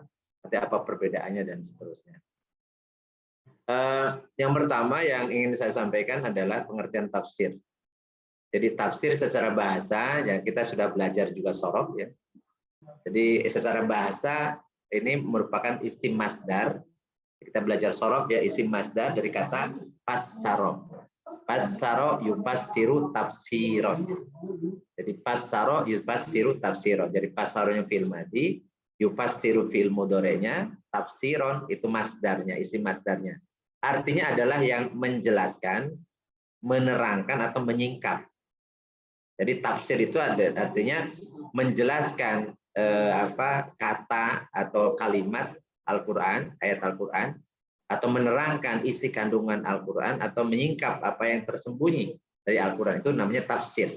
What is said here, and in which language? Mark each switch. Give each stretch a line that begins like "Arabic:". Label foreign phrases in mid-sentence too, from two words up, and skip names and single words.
Indonesian: Nanti apa perbedaannya dan seterusnya. Yang pertama yang ingin saya sampaikan adalah pengertian tafsir. Jadi tafsir secara bahasa, yang kita sudah belajar juga sorof ya. Jadi secara bahasa ini merupakan
Arabic: isim masdar.
Indonesian: Kita belajar sorof ya,
Arabic: isim masdar
Indonesian: dari kata fassaro.
Arabic: Fassaro yufassiru tafsiron.
Indonesian: Jadi
Arabic: fassaro yufassiru tafsiron.
Indonesian: Jadi fassaronya
Arabic: fi'il madhi,
Indonesian: yufassiru
Arabic: fi'il mudhari'nya,
Indonesian: tafsiron itu masdarnya,
Arabic: isim masdarnya.
Indonesian: Artinya adalah yang menjelaskan, menerangkan atau menyingkap. Jadi tafsir itu artinya menjelaskan kata atau kalimat Al-Quran, ayat Al-Quran, atau menerangkan isi kandungan Al-Quran, atau menyingkap apa yang tersembunyi dari Al-Quran, itu namanya tafsir.